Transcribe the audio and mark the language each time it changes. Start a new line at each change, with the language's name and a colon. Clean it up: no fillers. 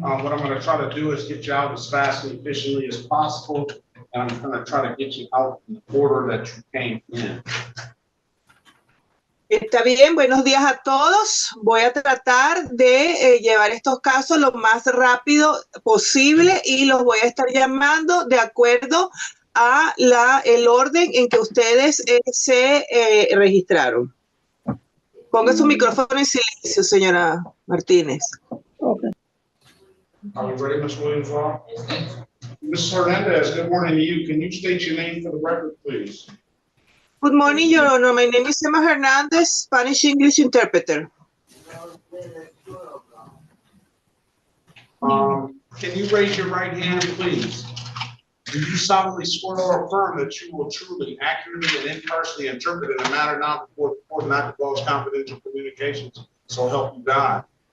English: What I'm going to try to do is get you out as fast and efficiently as possible. And I'm going to try to get you out in the order that you came in.
Spanish: Está bien, buenos días a todos. Voy a tratar de llevar estos casos lo más rápido posible y los voy a estar llamando de acuerdo a el orden en que ustedes se registraron. Ponga su micrófono en silencio, señora Martínez.
English: Okay. Are we ready, Ms. Williams? Ms. Hernandez, good morning to you. Can you state your name for the record, please? Good morning, Your Honor. My name is Emma Hernandez, Spanish-English interpreter. Can you raise your right hand, please? Do you solemnly swear or affirm that you will truly, accurately, and impartially interpret in a manner not before the court not divulge confidential communications, so help you God?